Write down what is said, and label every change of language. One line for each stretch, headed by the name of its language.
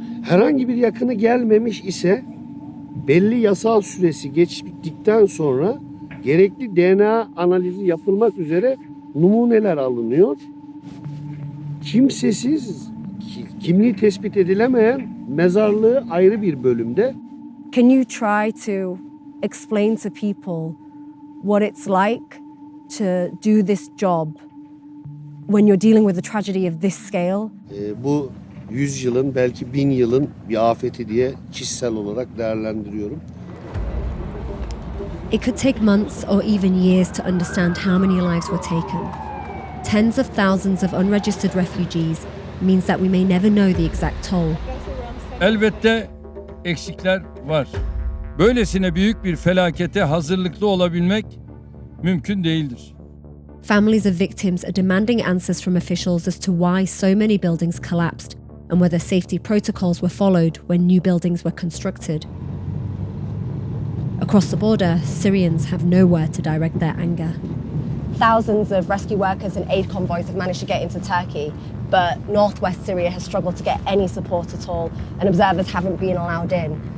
Turkish: Herhangi bir yakını gelmemiş ise belli yasal süresi geçtikten sonra gerekli DNA analizi yapılmak üzere numuneler alınıyor. Kimsesiz, kimliği tespit edilemeyen mezarlığı ayrı bir bölümde.
English: Can you try to explain to people what it's like to do this job when you're dealing with a tragedy of this scale?
Turkish: Bu 100 yılın belki 1000 yılın bir afeti diye kişisel olarak değerlendiriyorum.
English: It could take months or even years to understand how many lives were taken. Tens of thousands of unregistered refugees means that we may never know the exact toll.
Turkish: Elbette eksikler var. Böylesine büyük bir felakete hazırlıklı olabilmek mümkün değildir.
English: Families of victims are demanding answers from officials as to why so many buildings collapsed and whether safety protocols were followed when new buildings were constructed. Across the border, Syrians have nowhere to direct their anger. Thousands of rescue workers and aid convoys have managed to get into Turkey, but northwest Syria has struggled to get any support at all, and observers haven't been allowed in.